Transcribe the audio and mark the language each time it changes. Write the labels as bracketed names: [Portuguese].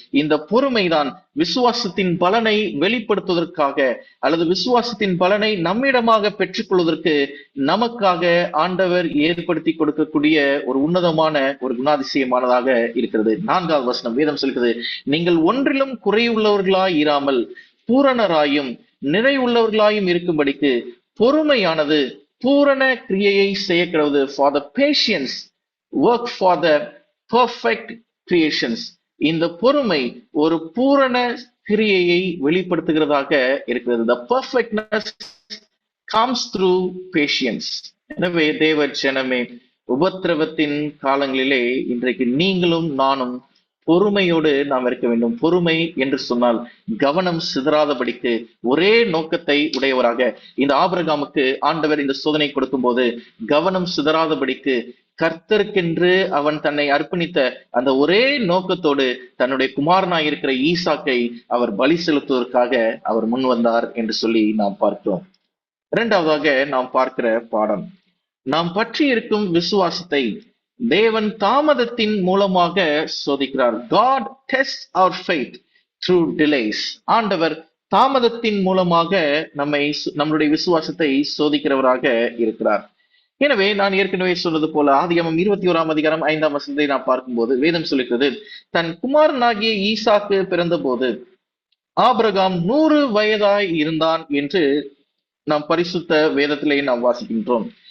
[Tamil] இந்த பொறுமைதான் விசுவாசத்தின் பலனை வெளிப்படுத்துவதற்காக அல்லது விசுவாசத்தின் பலனை நம்மிடமாக பெற்றுக்கொள்வதற்கு நமக்காக ஆண்டவர் ஏற்படுத்தி கொடுக்கக்கூடிய ஒரு உன்னதமான ஒரு குணாதிசயமானதாக இருக்கிறது. 4ஆவது வசனம் வேதம் சொல்கிறது, நீங்கள் ஒன்றிலும் குறையுள்ளவர்களாய் இராமல் பூரணராயும் நிறைவுள்ளவர்களாயும் இருக்கும்படிக்கு பொறுமையானது பூரண கிரியையை செய்ய கிடவது. [English] For the patience work for the perfect creations. [Tamil] இந்த பொறுமை ஒரு பூரண கிரியையை வெளிப்படுத்துகிறதாக இருக்கிறது. [English] The perfectness comes through patience. [Tamil] எனவே தேவ ஜனமே, உபத்திரவத்தின் காலங்களிலே இன்றைக்கு நீங்களும் நானும் பொறுமையோடு நாம் இருக்க வேண்டும். பொறுமை என்று சொன்னால் கவனம் சிதறாதபடிக்கு ஒரே நோக்கத்தை உடையவராக. இந்த ஆபிரகாமுக்கு ஆண்டவர் இந்த சோதனை கொடுக்கும் போது கவனம் சிதறாதபடிக்கு கர்த்தருக்கென்று அவன் தன்னை அர்ப்பணித்த அந்த ஒரே நோக்கத்தோடு தன்னுடைய குமாரனாய் இருக்கிற ஈசாக்கை அவர் பலி செலுத்துவதற்காக அவர் முன் வந்தார் என்று சொல்லி நாம் பார்க்கிறோம். இரண்டாவதாக நாம் பார்க்கிற பாடம், நாம் பற்றி இருக்கும் விசுவாசத்தை தேவன் தாமதத்தின் மூலமாக சோதிக்கிறார். [English] God tests our faith through delays. [Tamil] ஆண்டவர் தாமதத்தின் மூலமாக நம்முடைய விசுவாசத்தை சோதிக்கிறவராக இருக்கிறார். எனவே நான் ஏற்கனவே சொன்னது போல ஆதியாகமம் 21 அதிகாரம் 5 வசனத்தை நாம் பார்க்கும்போது வேதம் சொல்லுகிறது, தன் குமாரனாகிய ஈசாக்கு பிறந்த போது ஆபிரகாம் 100 வயதாய் இருந்தான் என்று நாம் பரிசுத்த வேதத்திலே நாம் வாசிக்கின்றோம்.